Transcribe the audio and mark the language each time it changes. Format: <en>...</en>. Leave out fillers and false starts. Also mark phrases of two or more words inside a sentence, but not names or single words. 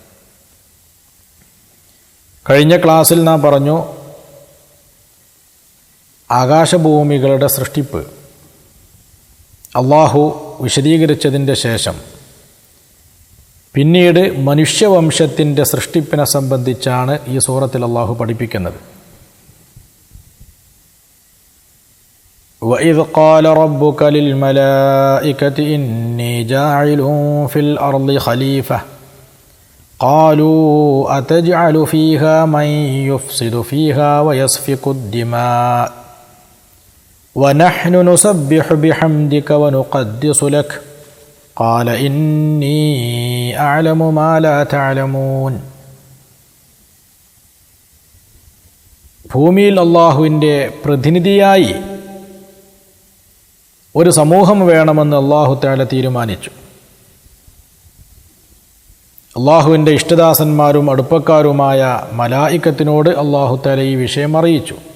<ml>കഴിഞ്ഞ ക്ലാസ്സിൽ നാം പറഞ്ഞു, ആകാശഭൂമികളുടെ സൃഷ്ടിപ്പ് അള്ളാഹു വിശദീകരിച്ചതിൻ്റെ ശേഷം പിന്നീട് മനുഷ്യവംശത്തിൻ്റെ സൃഷ്ടിപ്പിനെ സംബന്ധിച്ചാണ് ഈ സൂറത്തിൽ അള്ളാഹു പഠിപ്പിക്കുന്നത്.</ml> <ar>وَإِذْ قَالَ رَبُّكَ لِلْمَلَائِكَةِ إِنِّي جَاعِلٌ فِي الْأَرْضِ خَلِيفَةً قَالُوا أَتَجْعَلُ فِيهَا مَن يُفْسِدُ فِيهَا وَيَسْفِكُ الدِّمَاءَ وَنَحْنُ نُسَبِّحُ بِحَمْدِكَ وَنُقَدِّسُ لَكَ قَالَ إِنِّي أَعْلَمُ مَا لَا تَعْلَمُونَ.</ar> <ml>ഭൂമിയിൽ അള്ളാഹുവിൻ്റെ പ്രതിനിധിയായി ഒരു സമൂഹം വേണമെന്ന് അള്ളാഹു തആല തീരുമാനിച്ചു. അള്ളാഹുവിൻ്റെ ഇഷ്ടദാസന്മാരും അടുപ്പക്കാരുമായ മലായിക്കത്തിനോട് അള്ളാഹു തആല ഈ വിഷയം അറിയിച്ചു.</ml>